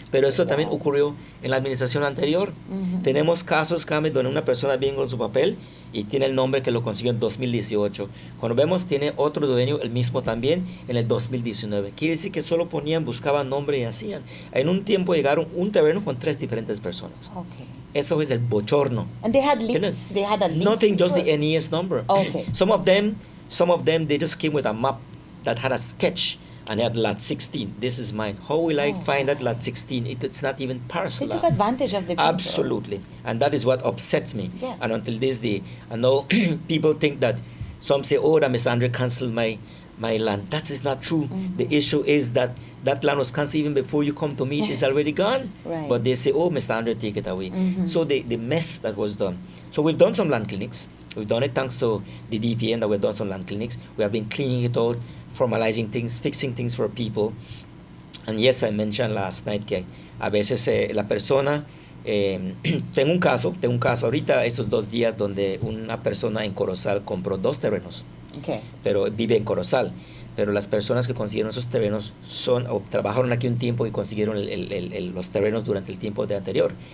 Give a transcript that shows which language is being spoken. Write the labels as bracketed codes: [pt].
[es] Pero eso también ocurrió en la administración anterior. Tenemos casos, Kame, donde una persona viene con su papel y tiene el nombre que lo consiguió en 2018. Cuando vemos, tiene otro dueño, el mismo también, en el 2019. Quiere decir que solo buscaban nombre y hacían. En un tiempo llegaron un terreno con 3 diferentes personas. Eso es el bochorno. [en] And they had leads. They had a lease. Nothing, just the NES number. Some of them, they just came with a map that had a sketch. And they had lot 16. This is mine. How will I find that lot 16? It's not even parcel. They took advantage of the people. Absolutely. And that is what upsets me. Yes. And until this day, I know people think that some say, that Mr. Andre canceled my land. That is not true. The issue is that land was cancelled even before you come to meet. It's already gone. Right. But they say, Mr. Andre, take it away. So the mess that was done. So we've done some land clinics. We've done it thanks to the DPN that we've done some land clinics. We have been cleaning it out, formalizing things, fixing things for people. And yes, I mentioned last night [es] que a veces la persona, tengo un caso ahorita estos 2 días donde una persona en Corozal compró 2 terrenos, pero vive en Corozal. Pero las personas que consiguieron esos terrenos trabajaron aquí un tiempo y consiguieron los terrenos durante el tiempo anterior.